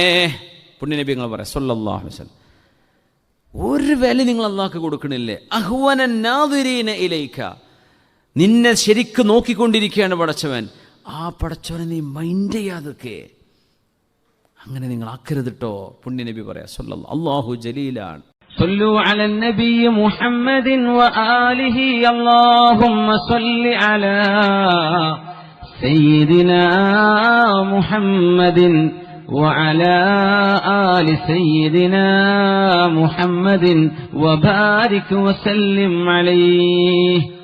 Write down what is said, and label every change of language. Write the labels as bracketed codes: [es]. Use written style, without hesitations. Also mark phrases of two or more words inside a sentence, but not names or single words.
[ml] പുണ്യനബി നിങ്ങൾ പറയാം [ar] صلى الله عليه وسلم, [ml] ഒരു വില നിങ്ങൾ അള്ളാഹ്ക്ക് കൊടുക്കണില്ലേ? [ar] أهون الناظرين إليك, [ml] നിന്നെ ശരിക്ക് നോക്കിക്കൊണ്ടിരിക്കുകയാണ് പടച്ചവൻ. ആ പടച്ചവനെ നീ മൈൻഡ് ചെയ്യാതൊക്കെ അങ്ങനെ നിങ്ങൾ ആക്കരുതിട്ടോ. പുണ്യനബി പറയാം സല്ലല്ലാഹു, അല്ലാഹു ജലീലാണ്. [ar] صلوا على النبي محمد وآله اللهم صل على سيدنا محمد وعلى آل سيدنا محمد وبارك وسلم عليه.